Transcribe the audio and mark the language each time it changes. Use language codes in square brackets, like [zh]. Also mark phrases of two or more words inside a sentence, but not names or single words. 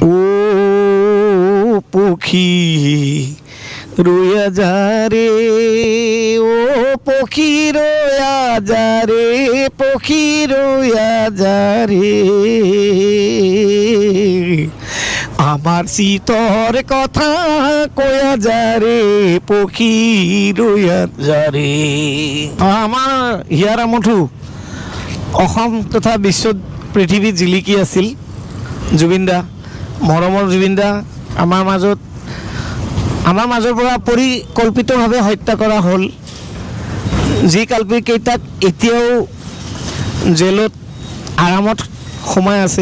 [bn] ও পক্ষী রইয়া যা রে, ও পক্ষী রইয়া যা রে, পক্ষী রইয়া যা রে, আমার শীতর কথা কয়া যা রে, পক্ষী রইয়া যা রে। [as] আমাৰ হিয়াৰ আমঠু অসম তথা বিশ্বত পৃথিৱীত জিলিকি আছিল জুবিন দা, মৰমৰ জুবিন দা। আমাৰ মাজৰ পৰা পৰিকল্পিতভাৱে হত্যা কৰা হ'ল। যি কাল্পিকেইটাক এতিয়াও জেলত আৰামত সোমাই আছে।